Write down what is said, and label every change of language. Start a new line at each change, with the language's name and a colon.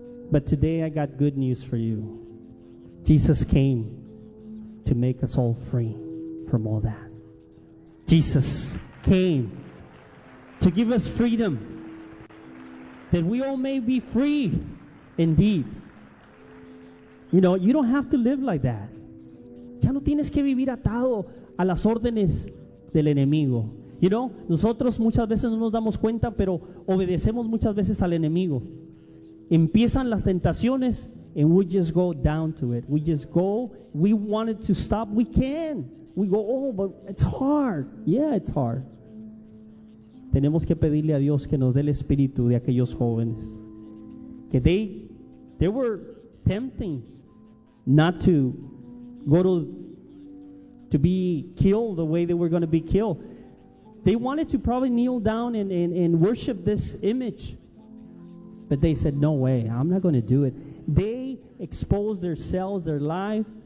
English: But today I got good news for you. Jesus came to make us all free from all that. Jesus came to give us freedom, that we all may be free indeed. You know, you don't have to live like that.
Spanish: Ya no tienes que vivir atado a las órdenes del enemigo.
English: You know,
Spanish: nosotros muchas veces no nos damos cuenta, pero obedecemos muchas veces al enemigo. Empiezan las tentaciones
English: and we just go down to it. We just go, we wanted to stop, we can. We go, oh, but it's hard. Yeah, it's hard.
Spanish: Tenemos que pedirle a Dios que nos dé el espíritu de aquellos jóvenes. Que
English: they were tempting not to go to be killed the way they were going to be killed. They wanted to probably kneel down and worship this image. But they said, no way, I'm not going to do it. They exposed themselves, their life.